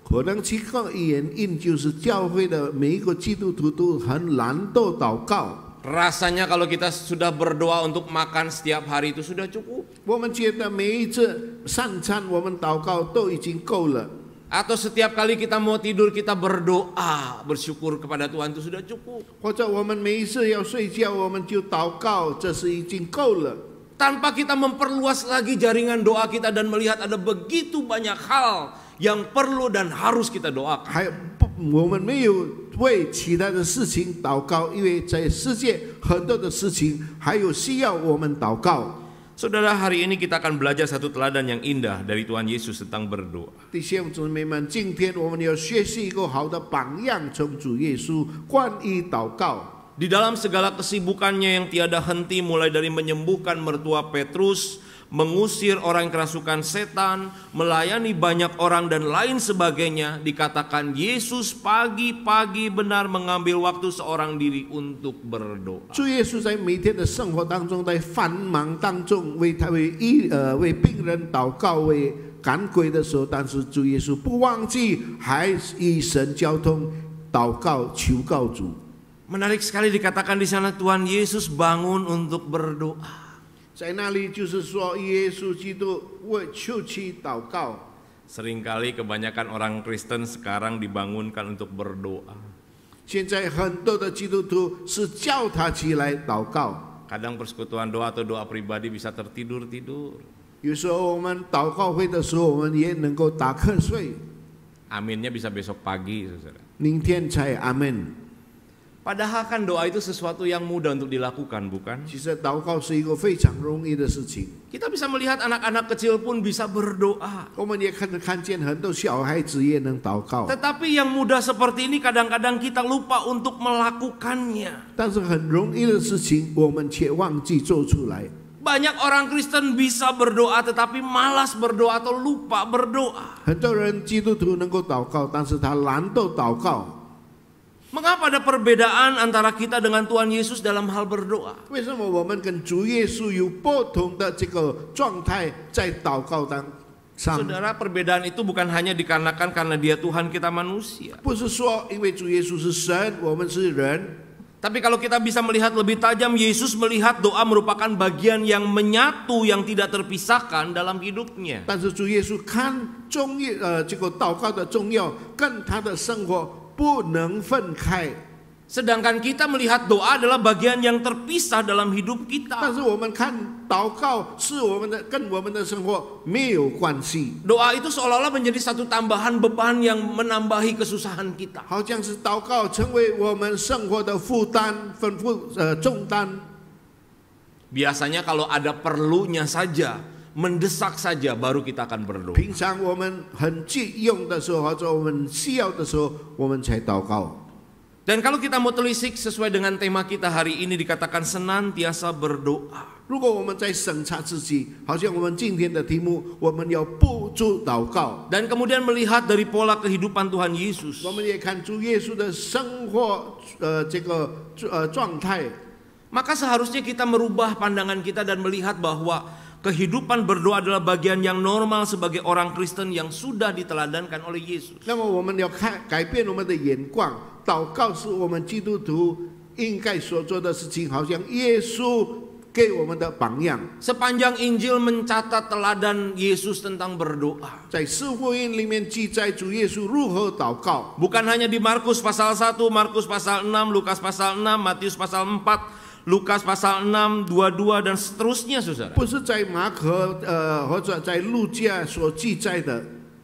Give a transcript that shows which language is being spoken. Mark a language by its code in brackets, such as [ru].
[zh] 可能其中原因就是教会的每一个基督徒都很懒惰祷告。 [id] Rasanya kalau kita sudah berdoa untuk makan setiap hari itu sudah cukup. [zh] 我们觉得每一次三餐我们祷告都已经够了。 [id] Atau setiap kali kita mau tidur kita berdoa, bersyukur kepada Tuhan itu sudah cukup. [zh] 或者我们每一次要睡觉我们就祷告，这是已经够了。 [id] Tanpa kita memperluas lagi jaringan doa kita dan melihat ada begitu banyak hal yang perlu dan harus kita doakan. [zh] 还不，我们没有为其他的事情祷告，因为在世界很多的事情还有需要我们祷告。 [id] Saudara, hari ini kita akan belajar satu teladan yang indah dari Tuhan Yesus tentang berdoa. [zh] 弟兄姊妹们，今天我们要学习一个好的榜样，从主耶稣关于祷告。 [id] Di dalam segala kesibukannya yang tiada henti, mulai dari menyembuhkan mertua Petrus, mengusir orang yang kerasukan setan, melayani banyak orang dan lain sebagainya, dikatakan Yesus pagi-pagi benar mengambil waktu seorang diri untuk berdoa. [zh] 主耶稣在每天的生活当中，在繁忙当中为病人祷告，为赶鬼的时候，但是主耶稣不忘记，还与神交通，祷告求告主。 [id] Menarik sekali dikatakan di sana Tuhan Yesus bangun untuk berdoa. [zh] 在那里就是说，耶稣基督为求其祷告。 [id] Seringkali kebanyakan orang Kristen sekarang dibangunkan untuk berdoa. [zh] 现在很多的基督徒是叫他起来祷告。 [id] Kadang persekutuan doa atau doa pribadi bisa tertidur-tidur. [zh] 有时候我们祷告会的时候，我们也能够打瞌睡， [id] Aminnya bisa besok pagi, saudara. [zh] 明天才阿门。 [id] Padahal kan doa itu sesuatu yang mudah untuk dilakukan, bukan? [zh] 其实祷告是一个非常容易的事情。 [id] Kita bisa melihat anak-anak kecil pun bisa berdoa. [zh] 我们也看见很多小孩子也能祷告， [id] Tetapi yang mudah seperti ini kadang-kadang kita lupa untuk melakukannya. [zh] 但是很容易的事情，我们却忘记做出来。 [id] Banyak orang Kristen bisa berdoa tetapi malas berdoa atau lupa berdoa. [zh] 很多人基督徒能够祷告，但是他懒惰祷告。 [id] Mengapa ada perbedaan antara kita dengan Tuhan Yesus dalam hal berdoa? [zh] 为什么我们跟主耶稣有不同的这个状态在祷告当上？ [id] Saudara, perbedaan itu bukan hanya dikarenakan karena Dia Tuhan, kita manusia. [zh] 不是说因为主耶稣是神，我们是人。 [id] Tapi kalau kita bisa melihat lebih tajam, Yesus melihat doa merupakan bagian yang menyatu, yang tidak terpisahkan dalam hidupnya. [zh] 但是主耶稣看这个祷告的重要，跟他的生活不能分开。 [id] Sedangkan kita melihat doa adalah bagian yang terpisah dalam hidup [zh] 但是我们看祷告是我们的跟我们的生活没有关系， [id] Doa itu seolah-olah menjadi satu tambahan beban yang menambahi kesusahan kita. [zh] 好像是祷告成为我们生活的负担、重担。 [id] Biasanya kalau ada perlunya saja, mendesak saja, baru kita akan berdoa. [zh] 平常我们很急用的时候，或者我们需要的时候，我们才祷告。 [id] Dan kalau kita mau telisik sesuai dengan tema kita hari ini dikatakan senantiasa berdoa. [zh] 如果我们在审查自己，好像我们今天的题目，我们要不住祷告。 [id] Dan kemudian melihat dari pola kehidupan Tuhan Yesus. [zh] 我们也看主耶稣的生活，这个状态。 [id] Maka seharusnya kita merubah pandangan kita dan melihat bahwa kehidupan berdoa adalah bagian yang normal sebagai orang Kristen yang sudah diteladankan oleh Yesus. [zh] 那么我们要改变我们的眼光，祷告是我们基督徒应该所做的事情，好像耶稣给我们的榜样。 [id] Sepanjang Injil mencatat teladan Yesus tentang berdoa. [zh] 在四福音里面记载主耶稣如何祷告， [id] Bukan hanya di Markus pasal 1, Markus pasal 6, Lukas pasal 6, Matius pasal 4, Lukas pasal 6, 22 dan seterusnya, saudara. [zh] 不是在马可或者在路加所记载的。